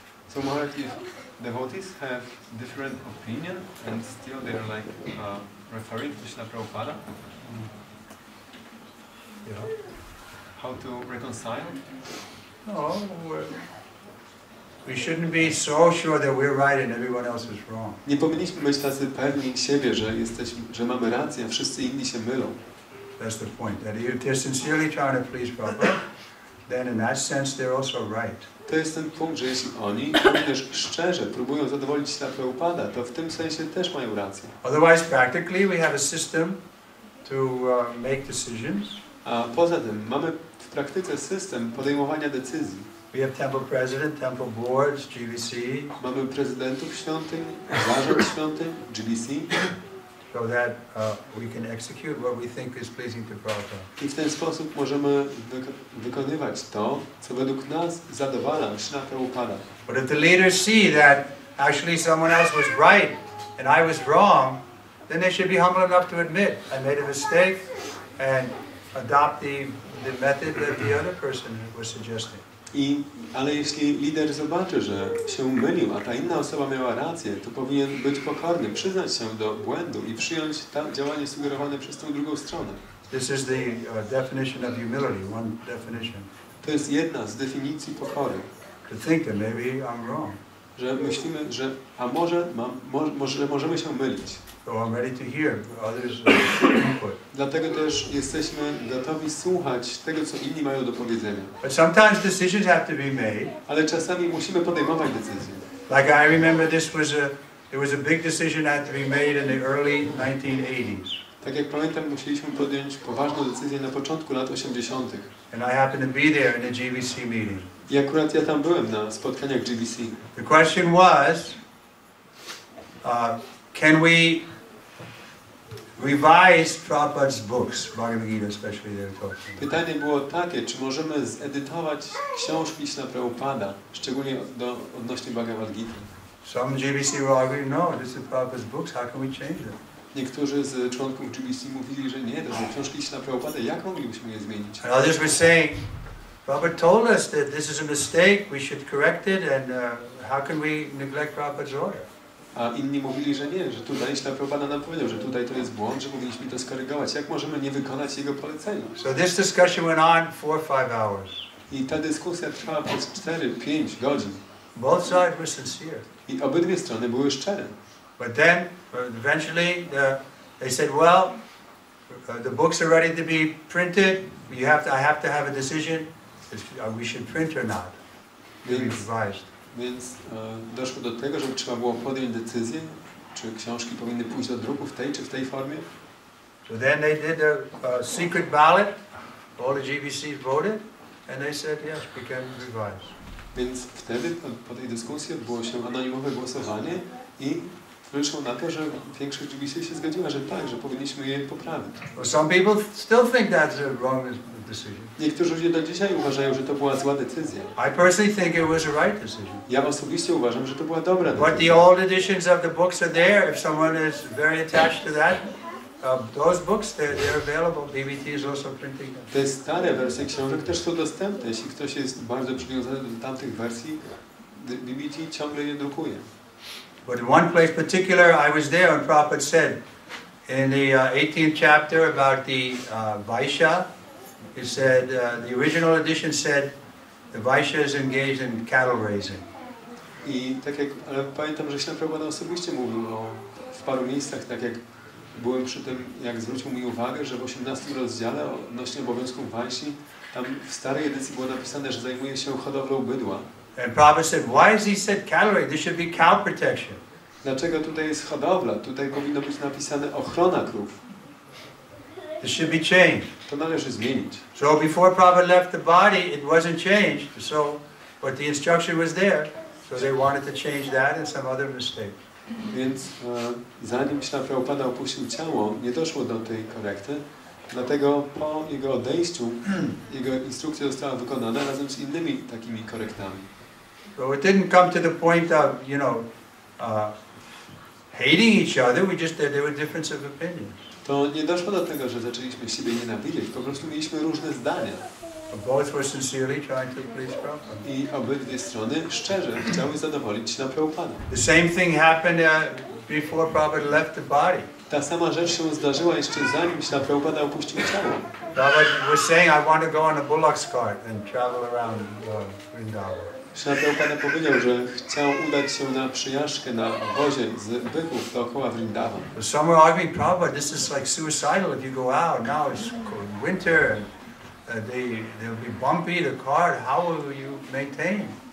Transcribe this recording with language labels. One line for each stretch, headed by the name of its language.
English: So Maharaj, if devotees have different opinion and still they're like referring to Śrila Prabhupada, Yeah. how to reconcile? No, we shouldn't be so sure that we're right and everyone else is wrong.
Polish: Nie powinniśmy być tacy pewni siebie, że mamy rację, a wszyscy inni się mylą.
English: That's the point. That if they're sincerely trying to please Prabhupada, then in that sense they're also right.
Polish: To jest ten punkt, że jeśli oni również szczerze próbują zadowolić Śrila Prabhupada, to w tym sensie też mają rację.
English: Otherwise, practically, we have a system to make decisions.
Polish: A poza tym mamy w praktyce system podejmowania decyzji.
English: We have temple president, temple boards, GBC.
Polish: Mamy prezydentów świątyń, zarząd świątyń, GBC.
English: So that we can execute what we think is pleasing to Prabhupada.
Polish: I w ten sposób możemy wykonywać to, co według nas zadowala Śrila Prabhupada.
English: But if the leaders see that actually someone else was right and I was wrong, then they should be humble enough to admit I made a mistake and adopt the method that the other person was suggesting.
Polish: Ale jeśli lider zobaczy, że się mylił, a ta inna osoba miała rację, to powinien być pokorny, przyznać się do błędu i przyjąć działanie sugerowane przez tą drugą stronę.
English: This is the definition of humility, one definition.
Polish: To jest jedna z definicji pokory.
English: To think that maybe I'm wrong.
Polish: Że myślimy, że może możemy się mylić.
English: So I'm ready to hear others' input.
Polish: Dlatego też jesteśmy gotowi słuchać tego, co inni mają do powiedzenia.
English: But sometimes decisions have to be made.
Polish: Ale czasami musimy podejmować decyzje.
English: Like I remember there was a big decision that had to be made in the early 1980s.
Polish: Tak jak pamiętam, musieliśmy podjąć poważną decyzję na początku lat 80.
English: And I happened to be there in the GBC meeting.
Polish: I akurat ja tam byłem na spotkaniach GBC.
English: The question was, can we revise Prabhupada's books, Bhagavad Gita especially they were talking.
Polish: Pytanie było takie, czy możemy zedytować książki Śrila Prabhupada, szczególnie odnośnie Bhagavad Gita.
English: Some GBC were arguing, no, this is Prabhupada's books, how can we change it?
Polish: Niektórzy z członków GBC mówili, że nie, to są książki Śrila Prabhupada, jak moglibyśmy je zmienić?
English: And others were saying, Prabhupada told us that this is a mistake, we should correct it, and how can we neglect Prabhupada's order?
Polish: A inni mówili, że nie, że tutaj Śla Prabhupada nam powiedział, że tutaj to jest błąd, że powinniśmy to skorygować. Jak możemy nie wykonać jego polecenia?
English: So this discussion went on 4 or 5 hours.
Polish: I ta dyskusja trwała przez 4-5 godzin.
English: Both sides were sincere.
Polish: I obydwie strony były szczere.
English: But then, eventually, they said, well, the books are ready to be printed. I have to have a decision if we should print or not.
Polish: Więc doszło do tego, że trzeba było podjąć decyzję, czy książki powinny pójść do druku w tej czy w tej formie.
English: So then they did a secret ballot. All the GBCs voted, and they said yes, we can revise.
Polish: Więc wtedy po tej dyskusji odbyło się anonimowe głosowanie i wyszło na to, że większość GBC się zgodziła, że tak, że powinniśmy je poprawić.
English: Well, some people still think that's a wrong decision.
Polish: Niektórzy ludzie do dzisiaj uważają, że to była zła decyzja.
English: I personally think it was a right decision.
Polish: Ja osobiście uważam, że to była dobra decyzja.
English: But the old editions of the books are there. If someone is very attached to that, those books, they're available. BBT is also printing them.
Polish: Te stare wersje książek też są dostępne. Jeśli ktoś jest bardzo przywiązany do tamtych wersji, BBT ciągle je drukuje.
English: But in one place particular, I was there when Prabhupada said, in the 18th chapter about the Vaishya, he said, the original edition said, the Vaishya is engaged in cattle raising.
Polish: I tak jak, ale pamiętam, że Śla Prabhupada osobiście mówił w paru miejscach, tak jak byłem przy tym, jak zwrócił mi uwagę, że w 18 rozdziale odnośnie obowiązków Vaishyi, tam w starej edycji było napisane, że zajmuje się hodowlą bydła.
English: And Prabhupada said, why has he said cattle raising? There should be cow protection.
Polish: Dlaczego tutaj jest hodowla? Tutaj powinno być napisane ochrona krów.
English: This should be changed.
Polish: To należy zmienić.
English: So before Prabhupada left the body, it wasn't changed. So, but the instruction was there. So they wanted to change that and some other mistake.
Polish: Więc zanim Śla Prabhupada opuścił ciało, nie doszło do tej korekty. Dlatego po jego odejściu, jego instrukcja została wykonana razem z innymi takimi korektami.
English: So it didn't come to the point of, hating each other. There were difference of opinions.
Polish: To nie doszło do tego, że zaczęliśmy siebie nienawidzieć. Po prostu mieliśmy różne zdania.
English: Both were sincerely trying to please Prabhupada.
Polish: I obydwie strony szczerze chciały zadowolić Śla Prabhupada.
English: The same thing happened before Prabhupada left the body.
Polish: Ta sama rzecz się zdarzyła jeszcze zanim Śla Prabhupada opuścił ciało.
English: Prabhupada was saying, I want to go on a bullock's cart and travel around Vrindavan.
Polish: Śla Prabhupada powiedział, że chciał udać się na przyjażdżkę na wozie z byków dookoła Vrindavan.
English: Some were arguing, Prabhupada, this is like suicidal if you go out. Now it's winter and they'll be bumpy, the cart, how will you maintain?